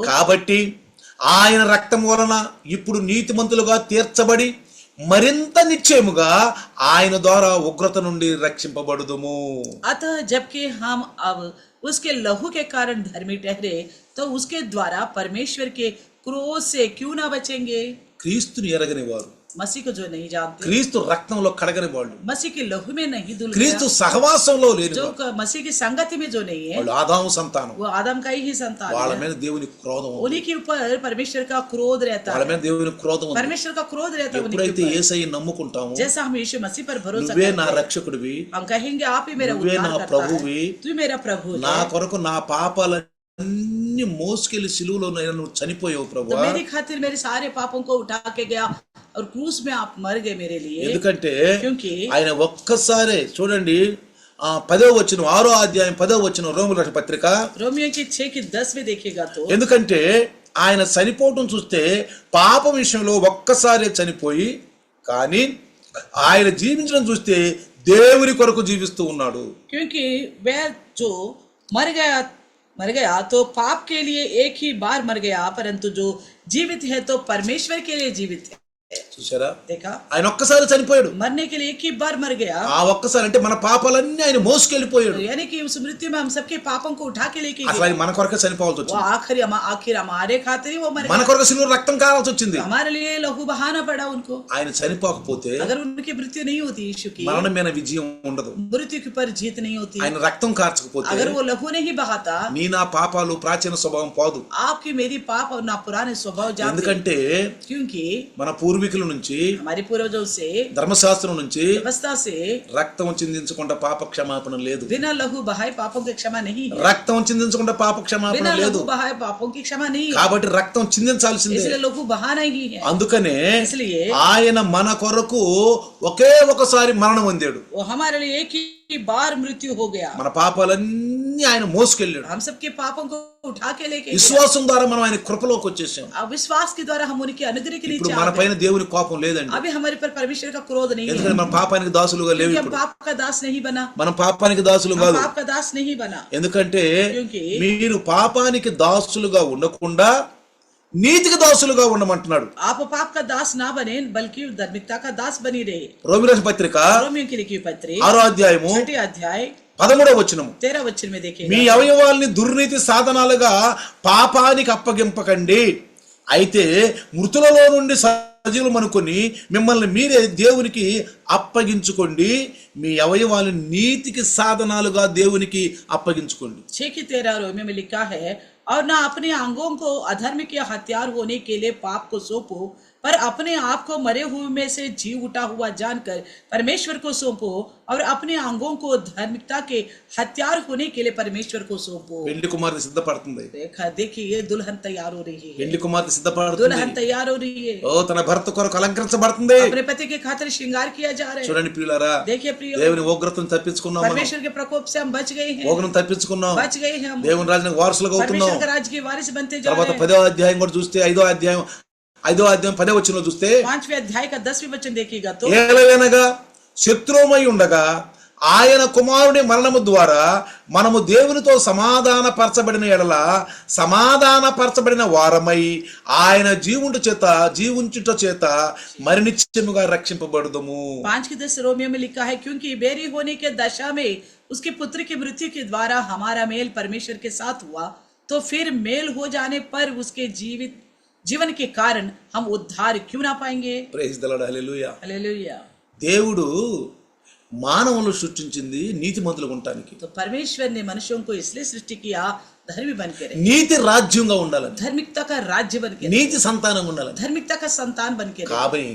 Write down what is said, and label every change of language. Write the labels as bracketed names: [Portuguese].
[Telugu] కాబట్టి ఆయన రక్తం వలన ఇప్పుడు నీతిమంతులుగా తీర్చబడి మరింత నిశ్చయముగా ఆయన ద్వారా ఉగ్రత నుండి రక్షింపబడుదుము। [Hindi] अतः जबकि हम अब उसके लहू के कारण धर्मी ठहरे तो उसके द्वारा परमेश्वर के क्रोध से क्यों ना बचेंगे। [Telugu] క్రీస్తుని ఎరగని వారు, [Hindi] मसीह को जो नहीं जानते, [Telugu] క్రీస్తు రక్తంలో కడగని వాళ్ళు, [Hindi] मसीह के लहू में नहीं धुल [Telugu] క్రీస్తు [Hindi] गया, [Telugu] సహవాసంలో లేని [Hindi] जो [Telugu] వారు, [Hindi] मसीह की संगति में जो नहीं है [Telugu] వాళ్ళు ఆదాము సంతానం, [Hindi] वो आदम का ही संतान [Telugu] వాళ్ళ [Hindi] है। [Telugu] మీద దేవుని క్రోధం ఉంది, [Hindi] उन्हीं के ऊपर परमेश्वर का क्रोध रहता [Telugu] వాళ్ళ [Hindi] है, [Telugu] మీద దేవుని క్రోధం ఉంది। [Hindi] परमेश्वर का क्रोध रहता है उन्हीं [Telugu] ఎప్పుడైతే [Hindi] के ऊपर। [Telugu] యేసయ్య నమ్ముకుంటామో, [Hindi] जैसा हम यीशु मसीह पर भरोसा [Telugu] నువ్వే నా [Hindi] करते हैं, [Telugu] రక్షకుడివి, [Hindi] हम कहेंगे आप ही मेरा [Telugu] నువ్వే నా [Hindi] उद्धार करता [Telugu] ప్రభువి, [Hindi] है, तू मेरा प्रभु [Telugu] నా [Hindi] है, [Telugu] కొరకు నా పాపాలన్నీ మోసుకెళ్లి సిలువలో నువ్వు చనిపోయావు [Hindi] तो [Telugu] ప్రభువా। [Hindi] मेरी खातिर मेरे सारे पापों को उठा के गया और क्रूस में आप मर गए मेरे लिए। [Telugu] ఎందుకంటే [Hindi] क्योंकि [Telugu] ఆయన ఒక్కసారే చూడండి, 10వ వచనం 6వ అధ్యాయం 10వ వచనం రోమీయుల రాసిన పత్రిక, [Hindi] रोमियो की 6 की 10 में देखिएगा तो, [Telugu] ఎందుకంటే ఆయన చనిపోవటం చూస్తే పాపం విషయంలో ఒక్కసారే చనిపోయి, కానీ ఆయన జీవించడం చూస్తే దేవుని కొరకు జీవిస్తూ ఉన్నాడు। [Hindi] क्योंकि वह जो मर गया तो पाप के लिए एक ही बार मर गया, परंतु जो जीवित है तो परमेश्वर के लिए जीवित है। [Telugu] చూసారా, [Hindi] देखा, [Telugu] ఆయన ఒక్కసారి చనిపోయాడు। [Hindi] मरने के लिए एक ही बार मर गया, [Telugu] ఆ ఒక్కసారి అంటే మన పాపాలన్నీ ఆయన మోసుకెళ్ళిపోయాడు। [Hindi] यानी कि उस मृत्यु में हम सबके पापों को उठा के लेके [Telugu] అసలు [Hindi] गया। [Telugu] ఆయన మన కొరకే చనిపోవాల్సి [Hindi] वो [Telugu] వచ్చింది, [Hindi] आखिर हमारे खातिर ही वो मर [Telugu] మన [Hindi] गया, [Telugu] కొరకు సిలువ రక్తం కావాల్సి వచ్చింది। [Hindi] हमारे लिए लहू बहाना पड़ा उनको। [Telugu] ఆయన చనిపోకపోతే [Hindi] अगर उनकी मृत्यु नहीं होती, यीशु की [Telugu] మరణం మీద విజయం ఉండదు। [Hindi] मृत्यु के ऊपर जीत नहीं होती, [Telugu] ఆయన రక్తం కార్చకపోతే [Hindi] अगर वो लहू नहीं बहाता, [Telugu] నీ నా పాపాలు ప్రాచీన స్వభావం పోదు। [Hindi] आपकी मेरी पाप और ना पुराने स्वभाव जाते। [Telugu] ఎందుకంటే [Hindi] क्योंकि [Telugu] మన పూర్వీకుల నుంచి, [Hindi] हमारे पूर्वजों से, [Telugu] ధర్మశాస్త్రం నుంచి [Hindi] व्यवस्था से [Telugu] రక్తం చిందించకుండా పాప క్షమాపణ లేదు, [Hindi] बिना लहू बहाए पापों की क्षमा नहीं है, [Telugu] రక్తం చిందించకుండా పాప క్షమాపణ [Hindi] बिना [Telugu] లేదు। [Hindi] लहू बहाए पापों की क्षमा नहीं है, [Telugu] కాబట్టి రక్తం చిందించాల్సిందే। [Hindi] इसलिए लहू बहाना ही है। [Telugu] అందుకనే [Hindi] इसलिए [Telugu] ఆయన మన కొరకు ఒకే ఒకసారి మరణం పొందాడు। [Hindi] वो हमारे लिए एक ही बार मृत्यु हो गया, [Telugu] మన పాపాలన్నీ ఆయన మోసుకెళ్ళాడు। [Hindi] हम सबके पापों को उठा के लेके गया। [Telugu] విశ్వాసం ద్వారా మనం ఆయన కృపలోకి వచ్చేసాం। [Hindi] अब विश्वास के द्वारा हम उनके अनुग्रह के [Telugu] ఇప్పుడు [Hindi] नीचे [Telugu] మన [Hindi] आ गए। [Telugu] పైన దేవుని కోపం లేదండి, [Hindi] अभी हमारे पर परमेश्वर का क्रोध नहीं है, [Telugu] ఎందుకంటే మన పాపానికి దాసులుగా లేవు। [Hindi] क्योंकि हम पाप का दास नहीं बना, [Telugu] మనం పాపానికి దాసులు [Hindi] हम [Telugu] కాదు। [Hindi] पाप का दास नहीं बना, [Telugu] ఎందుకంటే [Hindi] क्योंकि [Telugu] మీరు పాపానికి దాసులుగా ఉండకుండా నీతికి దాసులుగా ఉండమంటున్నాడు। [Hindi] आप पाप का दास ना बने बल्कि धार्मिकता का दास बनी रहे। [Telugu] రోమీయుల రాసిన పత్రిక [Hindi] रोमियो की लिखी पत्री [Telugu] 6వ అధ్యాయము [Hindi] 6 अध्याय [Telugu] 13వ వచనము, [Hindi] 13 वचन में देखिए, [Telugu] మీ అవయవాల్ని దుర్నీతి సాధనాలుగా పాపానికి అప్పగింపకండి, అయితే మృతులలో నుండి సజీవులు అనుకొని మిమ్మల్ని మీరే దేవునికి అప్పగించుకోండి, మీ అవయవాల్ని నీతికి సాధనాలుగా దేవునికి అప్పగించుకోండి। [Hindi] 6 की 13 रोमियो में लिखा है, और ना अपने अंगों को अधर्म के हथियार होने के लिए पाप को सौंपो, पर अपने आप को मरे हुए में से जी उठा हुआ जानकर परमेश्वर को सौंपो, और अपने अंगों को धार्मिकता के हथियार होने के लिए परमेश्वर को सौंपो। [Telugu] పెళ్లి కుమార్తె సిద్ధపడుతుంది, [Hindi] देखिए दुल्हन तैयार हो रही है, [Telugu] పెళ్లి కుమార్తె సిద్ధపడుతుంది, [Hindi] दुल्हन तैयार हो रही है, [Telugu] ఓ తన భర్త కొరకు అలంకరించబడుతుంది। [Hindi] अपने पति के खातिर श्रृंगार किया जा रहा है। [Telugu] చూడండి ప్రియులారా, [Hindi] देखिए प्रियो, [Telugu] దేవుని ఉగ్రతను తప్పించుకున్నాం, మనం [Hindi] परमेश्वर के प्रकोप से हम बच गए हैं, [Telugu] ఉగ్రతను తప్పించుకున్నాం, [Hindi] बच गए हैं हम, [Telugu] దేవుని రాజ్యానికి వారసులుగా అవుతున్నాం। [Hindi] परमेश्वर का राज्य के वारिस बनते जा [Telugu] తర్వాత [Hindi] रहे हैं। [Telugu] 10వ అధ్యాయం కూడా చూస్తే 5వ అధ్యాయం 10వ వచనంలో చూస్తే, [Hindi] 5वें अध्याय का 10वें वचन देखिएगा तो, [Telugu] ఏలయనగా శత్రువుమై ఉండగా ఆయన కుమారుని మరణము ద్వారా మనము దేవునితో సమాధానపరచబడిన ఎడల సమాధానపరచబడిన వారమై ఆయన జీవుంచుట చేత మరి నిత్యముగా రక్షింపబడుదుము. [Hindi] 5:10 रोमियो में लिखा है, क्योंकि बेरी होने के दशा में उसके पुत्र की मृत्यु के द्वारा हमारा मेल परमेश्वर के साथ हुआ, तो फिर मेल हो जाने पर उसके जीवन के कारण हम उद्धार क्यों ना पाएंगे. [English] Praise the Lord, hallelujah. [Hindi] Hallelujah. [Telugu] దేవుడు మానవులను సృష్టించింది నీతిమంతులుగా ఉండటానికి. [Hindi] तो परमेश्वर ने मनुष्यों को इसलिए सृष्टि किया धर्मी बन के रहे, [Telugu] నీతి రాజ్యంగా ఉండాలని, [Hindi] धार्मिकता का राज्य बन के रहे, [Telugu] నీతి సంతానం ఉండాలని. [Hindi] धार्मिकता का संतान बन के रहे.